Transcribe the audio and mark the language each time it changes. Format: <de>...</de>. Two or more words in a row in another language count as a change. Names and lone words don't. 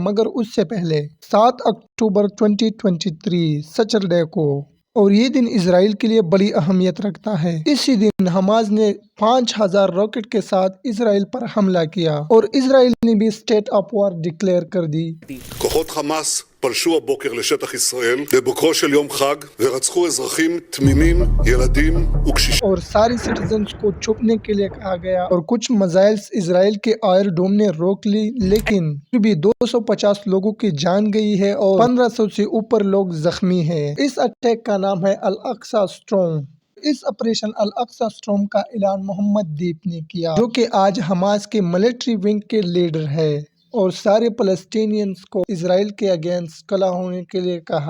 <ur>مگر اس سے پہلے 7 اکتوبر 2023 سیٹرڈے کو، اور یہ دن اسرائیل کے لیے بڑی اہمیت رکھتا ہے۔ اسی דין حماس نے 5000 راکٹ کے ساتھ اسرائیل پر حملہ کیا اور اسرائیل نے بھی</ur> <en>state of war declare</en> <ur>کر دی۔</ur> <he>כוחות חמאס פלשו הבוקר לשטח ישראל בבוקרו של יום חג ורצחו אזרחים תמימים, ילדים וקשישים.</he> <ur>اور ساری سٹیزنز کو چھپنے کے لیے کہا گیا اور کچھ میزائلز اسرائیل کے آئر ڈوم نے روک لی، لیکن پھر بھی 250 لوگوں کی جان گئی ہے اور 1500 سے اوپر لوگ زخمی ہیں۔ اس اٹیک کا نام ہے الاقصی اسٹارم۔ اس آپریشن الاقصی اسٹارم کا اعلان محمد دیپ نے کیا، جو کہ آج حماس کے</ur> <en>military wing</en> <ur>کے لیڈر ہے، اور سارے فلسطینینز کو اسرائیل کے اگینسٹ کھڑا ہونے کے لیے کہا۔</ur>